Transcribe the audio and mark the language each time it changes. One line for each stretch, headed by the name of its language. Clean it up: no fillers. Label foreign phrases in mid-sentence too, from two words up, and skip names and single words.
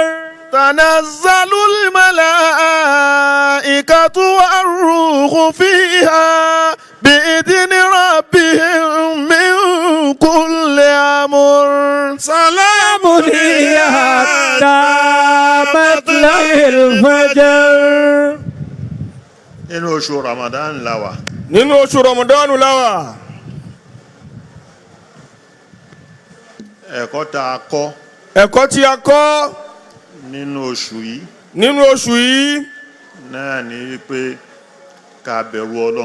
Arabic: تنزل الملائكة والروح فيها بإذن ربهم من كل أمر. سلام هي حتى مطلع الفجر.
Yoruba: nínú oṣù Ramadan la wà. nínú oṣù Ramadan la wà. ẹ̀kọ́ tá a kọ́ ẹ̀kọ́ tí a kọ́ nínú oṣù yìí nínú oṣù yìí náà ni wípé ká bẹ̀rù Ọlọ́run.